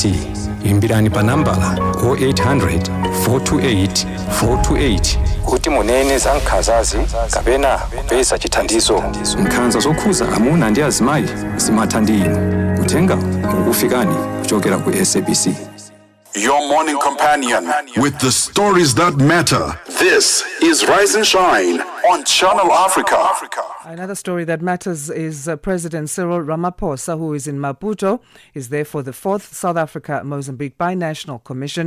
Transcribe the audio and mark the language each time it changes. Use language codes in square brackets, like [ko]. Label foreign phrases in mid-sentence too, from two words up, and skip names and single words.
[ny] Imbirani pa nambala 0800 428 428 kuti munene za nkhanzazi kapena kupeza chithandizo. Nkhanza zokhuza amuna ndi azimayi zimatha ndi inu. Kutenga kukufikani kuchokera ku SABC. [en] Your morning companion with the stories that matter. This is Rise and Shine on Channel Africa. Another story that matters is President Cyril Ramaphosa, who is in Maputo, is there for the 4th South Africa-Mozambique Binational Commission.